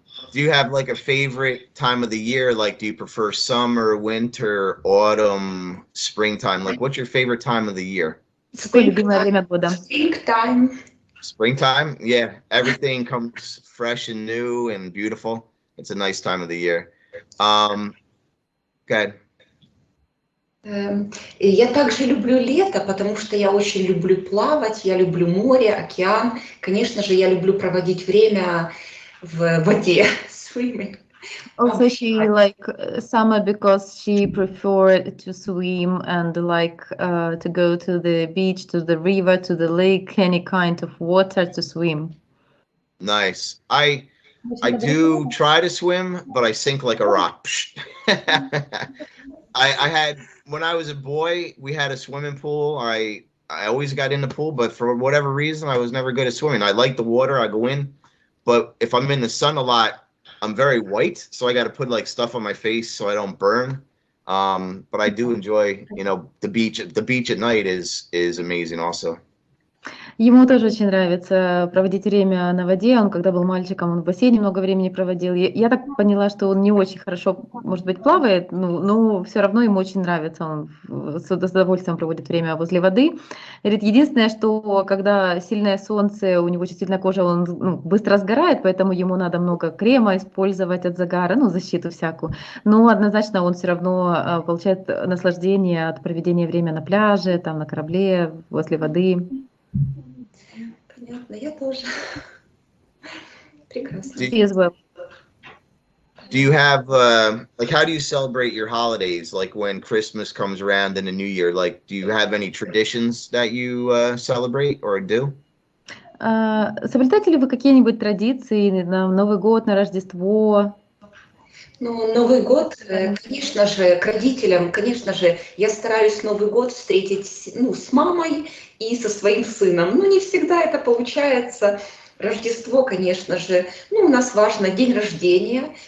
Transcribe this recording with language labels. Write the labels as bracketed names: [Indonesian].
[English] Do you have like a favorite time of the year? Like, do you prefer summer, winter, autumn, springtime? Like, what's your favorite time of the year? Springtime. Springtime? Yeah, everything comes fresh and new and beautiful. It's a nice time of the year. Good. [Russian] Я также люблю лето, потому что я очень люблю плавать, я люблю море, океан. Конечно же, я люблю проводить время в воде, swimming. [English] Also, she like summer because she preferred to swim and like to go to the beach, to the river, to the lake, any kind of water to swim. Nice. I do try to swim, but I sink like a rock. I had, when I was a boy, we had a swimming pool. I always got in the pool, but for whatever reason, I was never good at swimming. I like the water, I go in, but if I'm in the sun a lot, I'm very white, so I got to put like stuff on my face so I don't burn. But I do enjoy, you know, the beach. The beach at night is amazing also. [Russian] Ему тоже очень нравится проводить время на воде. Он, когда был мальчиком, он в бассейне много времени проводил. Я так поняла, что он не очень хорошо, может быть, плавает, но все равно ему очень нравится. Он с удовольствием проводит время возле воды. Говорит, единственное, что когда сильное солнце, у него чувствительная кожа, он быстро сгорает, поэтому ему надо много крема использовать от загара, защиту всякую. Но однозначно он все равно получает наслаждение от проведения времени на пляже, там на корабле, возле воды. Понятно, я тоже. Прекрасно. [English] As well. Do you have like, how do you celebrate your holidays? Like when Christmas comes around and the New Year, like, do you have any traditions that you celebrate or do? [Russian] Соблюдаете ли вы какие-нибудь традиции на Новый год, на Рождество? Ну, Новый год, конечно же, к родителям, конечно же, я стараюсь Новый год встретить, с мамой и со своим сыном. Но не всегда это получается. Рождество, конечно же, у нас важно день рождения.